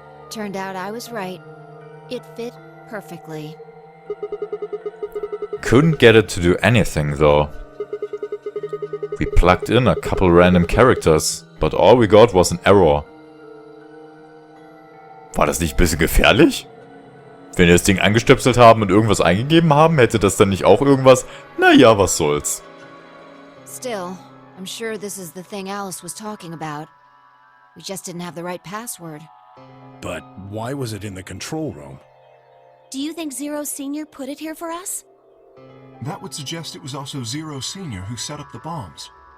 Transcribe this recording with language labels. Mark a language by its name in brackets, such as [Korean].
[English] Turned out I was right. It fit perfectly. Couldn't get it to do anything though. We plugged in a couple random characters, but all we got was an error. [German] War das nicht ein bisschen gefährlich? Wenn wir das Ding angestöpselt haben und irgendwas eingegeben haben, hätte das dann nicht auch irgendwas? Naja, was soll's. [English] Still, I'm sure this is the thing Alice was talking about. We just didn't have the right password. But why was it in the control room? Do you think Zero Senior put it here for us? That would suggest it was also Zero Senior who set up the bombs.